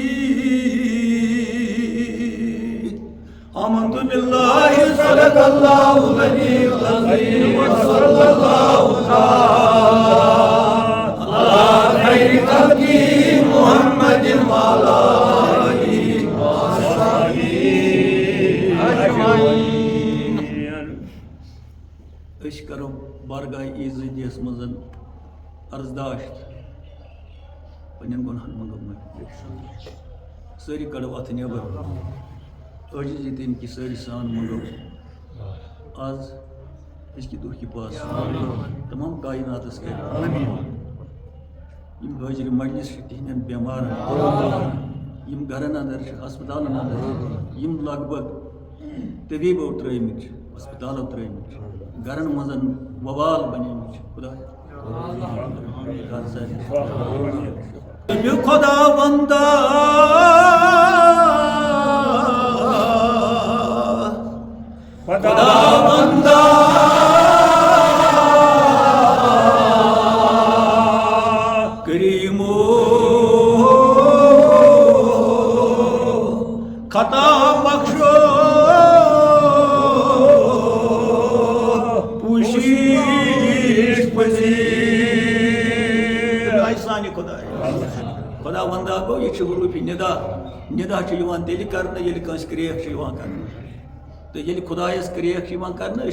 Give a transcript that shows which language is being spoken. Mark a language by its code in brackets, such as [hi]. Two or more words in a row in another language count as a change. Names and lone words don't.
[ar] آمنت بالله صدق الله العلي العظيم وصلى الله على خير خلقه محمد وعلى آله وصحبه أجمعين. [ks] أسۍ کرو بارگاہ عیٖزدِیَس منٛز عرضداشت پنٛنٮ۪ن گۄنہن منٛگو معٲفی سٲری کڑو اتھ نٮ۪بر عٲجزی تٔمۍ کہِ سٲری سان منٛگو آز أزکہِ دۄہ کہِ پاس تمام کایناتس کٔرۍ یِم حٲضرِ مجلس چھِ تِہنٛدٮ۪ن بٮ۪مارن یِم گرن انٛدر چھِ ہسپتالن انٛدر یِم لگ بگ طبیٖبو ترٛٲومٕتۍ چھِ ہسپتالو ترٛٲومٕتۍ چھِ گرن منٛز وبال بنیمٕتۍ چھِ خۄدایا خدا بندہ خدا بندہ کریمو خطا بخشو پوشیش پذیر سانہِ خدا وندا گوٚو یہِ چھُ حروٗفِ نِدا چھُ یِوان تیٚلہِ کرنہٕ ییٚلہِ کٲنٛسہِ کرٛیکھ چھِ یِوان کرنہٕ تہٕ ییٚلہِ خۄدایس کرٛیکھ چھِ یِوان کرنہٕ أسۍ